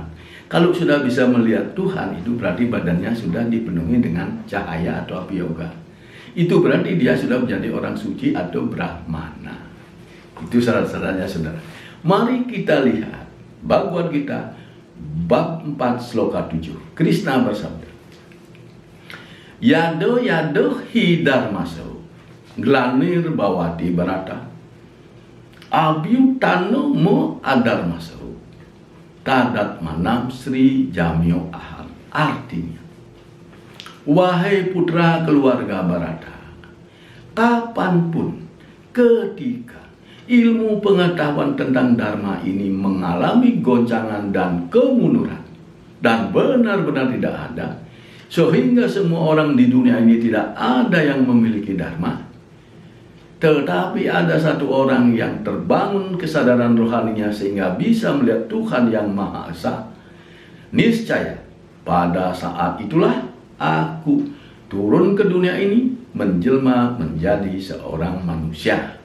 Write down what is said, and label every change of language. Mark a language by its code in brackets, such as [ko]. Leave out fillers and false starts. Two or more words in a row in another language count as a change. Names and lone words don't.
[id] Kalau sudah bisa melihat Tuhan, itu berarti badannya sudah dipenuhi dengan cahaya atau api yoga. Itu berarti dia sudah menjadi orang suci atau brahmana. Itu syarat-syaratnya, saudara. Mari kita lihat Bhagavad Gita bab 4 sloka 7. Krishna bersabda, [sa] Yado yado hi dharmaso glanir bawati barata abhyutano mo adarmaso tadat manam sri jamyo aham. [id] Artinya, wahai putra keluarga Barata, kapanpun ketika ilmu pengetahuan tentang dharma ini mengalami goncangan dan kemunduran dan benar-benar tidak ada, sehingga semua orang di dunia ini tidak ada yang memiliki dharma, tetapi ada satu orang yang terbangun kesadaran rohaninya sehingga bisa melihat Tuhan yang Maha Esa, niscaya pada saat itulah aku turun ke dunia ini menjelma menjadi seorang manusia.